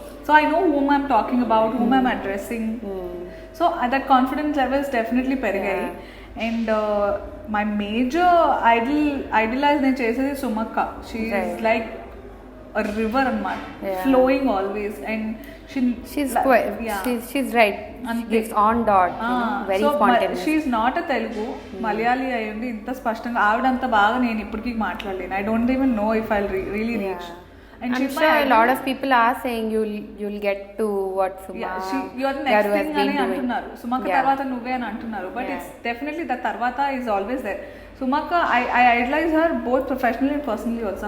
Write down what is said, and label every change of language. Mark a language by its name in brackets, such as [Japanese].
[English] So I know whom I'm talking about, whom I'm addressing. So that confidence levels definitely [Telugu] పెరిగాయి. [English] And my major idolize [Telugu] నేను చేసేది సుమక్క. [English] She is like a river [Telugu] అన్నమాట, [English] flowing always, and she's right. She gives on dot, very spontaneous. She is not a Telugu, [Telugu] Malayali అయ్యింది ఇంత స్పష్టంగా ఆవిడంత బాగా నేను ఇప్పటికీ మాట్లాడలేను. [English] I don't even know if I'll really reach. And I'm sure a lot of people are saying you'll get to what Suma you are the next thing [Telugu] అని అంటున్నారు. సుమక్క తర్వాత నువ్వే అని అంటున్నారు. [English] But it's definitely the తర్వాత is always there. Sumakka, I idolize her both professionally and personally also.